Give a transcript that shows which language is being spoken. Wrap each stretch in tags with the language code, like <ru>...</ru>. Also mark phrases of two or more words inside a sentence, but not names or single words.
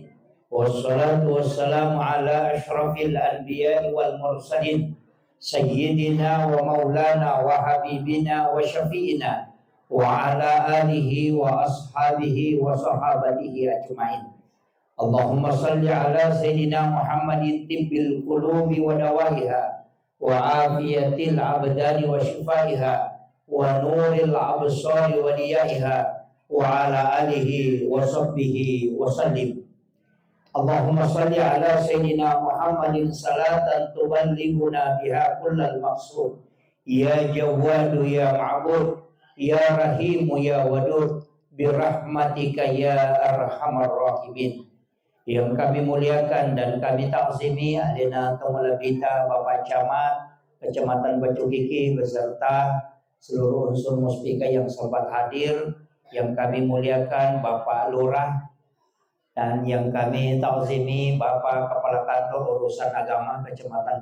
<ar>والصلاة والسلام على أشرف الأنبياء والمرسلين سيدنا ومولانا وحبيبنا وشفيعنا وعلى آله وأصحابه وصحابته أجمعين. اللهم صل على سيدنا محمد طب القلوب ودوائها وعافية الأبدان وشفائها ونور الأبصار وضيائها وعلى آله وصحبه وسلم. اللهم صل على سيدنا محمد صلاة تبلغنا بها كل المقصود. يا جواد يا معبود يا رحيم يا ودود برحمتك يا أرحم الراحمين.</ar> <id>Yang kami muliakan dan kami takzimi Adina Tumulabita Bapak Camat Kecamatan Batu Kiki beserta seluruh unsur muspika yang sempat hadir. Yang kami muliakan Bapak Lurah dan yang kami takzimi Bapak Kepala Kantor Urusan Agama Kecamatan</id>